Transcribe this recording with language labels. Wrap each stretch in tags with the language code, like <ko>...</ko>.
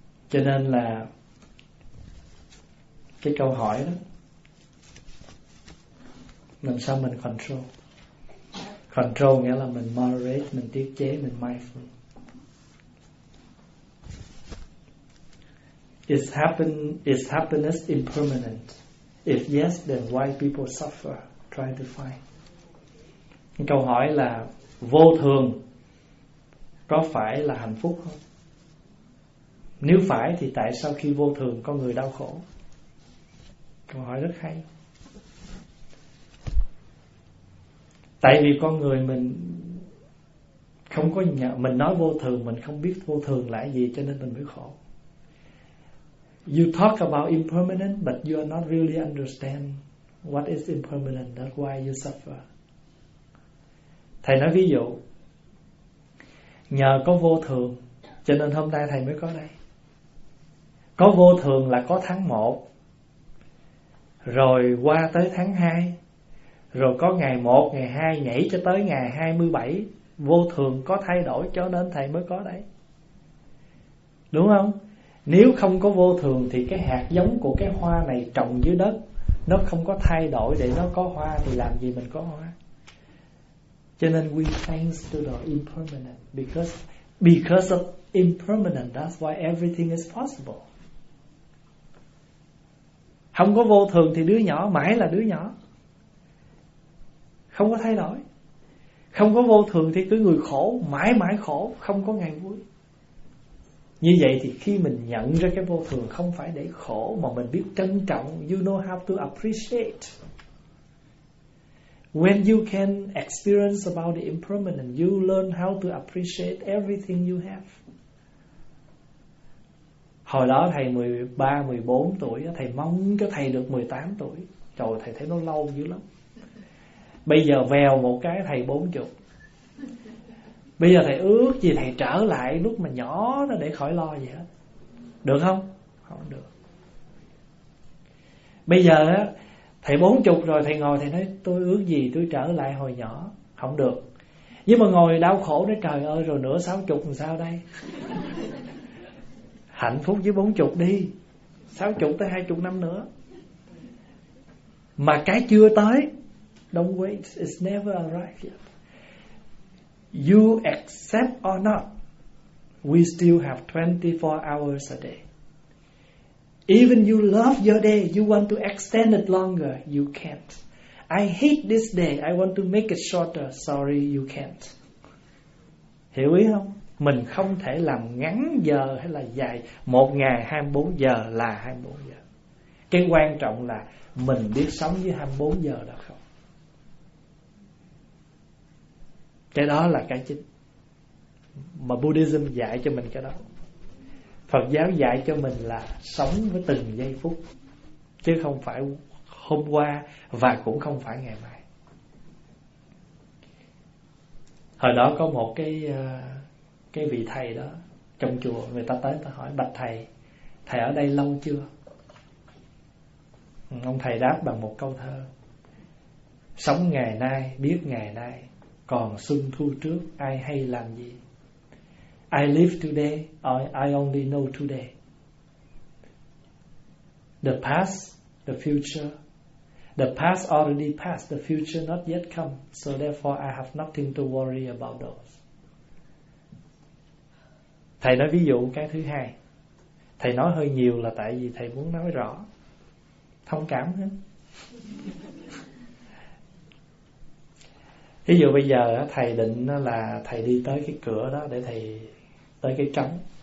<vi>Cho nên là cái câu hỏi đó, làm sao mình control? Control nghĩa là mình moderate, mình tiết chế, mình mindful.</vi> <en>Is happiness impermanent? If yes, then why people suffer? Try to find.</en> <vi>Câu hỏi là vô thường có phải là hạnh phúc không? Nếu phải thì tại sao khi vô thường có người đau khổ? Câu hỏi rất hay. Tại vì con người mình không có nhờ, mình nói vô thường mình không biết vô thường là gì cho nên mình mới khổ.</vi> <en>You talk about impermanent but you are not really understand what is impermanent, that's why you suffer.</en> <vi>Thầy nói ví dụ, nhờ có vô thường cho nên hôm nay thầy mới có đây. Có vô thường là có tháng 1, rồi qua tới tháng 2, rồi có ngày 1, ngày 2, nhảy cho tới ngày 27. Vô thường có thay đổi cho nên thầy mới có đấy, đúng không? Nếu không có vô thường thì cái hạt giống của cái hoa này trồng dưới đất nó không có thay đổi để nó có hoa, thì làm gì mình có hoa? Cho nên</vi> <en>we thanks to the impermanent, because of impermanent that's why everything is possible.</en> <vi>Không có vô thường thì đứa nhỏ mãi là đứa nhỏ, không có thay đổi. Không có vô thường thì cứ người khổ, mãi mãi khổ, không có ngày vui. Như vậy thì khi mình nhận ra cái vô thường không phải để khổ, mà mình biết trân trọng,</vi> <en>you know how to appreciate. When you can experience about the impermanent, you learn how to appreciate everything you have.</en> <vi>Hồi đó thầy 13, 14 tuổi, thầy mong cho thầy được 18 tuổi. Trời, thầy thấy nó lâu dữ lắm. Bây giờ vèo một cái thầy 40. Bây giờ thầy ước gì thầy trở lại lúc mà nhỏ đó để khỏi lo gì hết. Được không? Không được. Bây giờ thầy 40 rồi, thầy ngồi thầy nói tôi ước gì tôi trở lại hồi nhỏ. Không được. Nhưng mà ngồi đau khổ nói trời ơi rồi nửa 60 làm sao đây? Hạnh phúc với 40 đi. 60 tới 20 năm nữa. Mà cái chưa tới,</vi> <en>don't wait, it's never arrived yet. You accept or not, we still have 24 hours a day. Even you love your day, you want to extend it longer, you can't. I hate this day, I want to make it shorter, sorry, you can't.</en> <vi>Hiểu ý không? Mình không thể làm ngắn giờ hay là dài. Một ngày 24 giờ là 24 giờ. Cái quan trọng là mình biết sống với 24 giờ đó không? Cái đó là cái chính mà Buddhism dạy cho mình. Cái đó Phật giáo dạy cho mình là sống với từng giây phút, chứ không phải hôm qua và cũng không phải ngày mai. Hồi đó có một cái vị thầy đó trong chùa, người ta tới ta hỏi bạch thầy, thầy ở đây lâu chưa? Ông thầy đáp bằng một câu thơ: sống ngày nay biết ngày nay, còn xuân thu trước ai hay làm gì.</vi> <en>I live today or I only know today. The past, the future. The past already passed, the future not yet come. So therefore I have nothing to worry about those.</en> <vi>Thầy nói ví dụ cái thứ hai. Thầy nói hơi nhiều là tại vì thầy muốn nói rõ. Thông cảm hả? Ví dụ bây giờ thầy định là thầy đi tới cái cửa đó để thầy tới cái trống.</vi>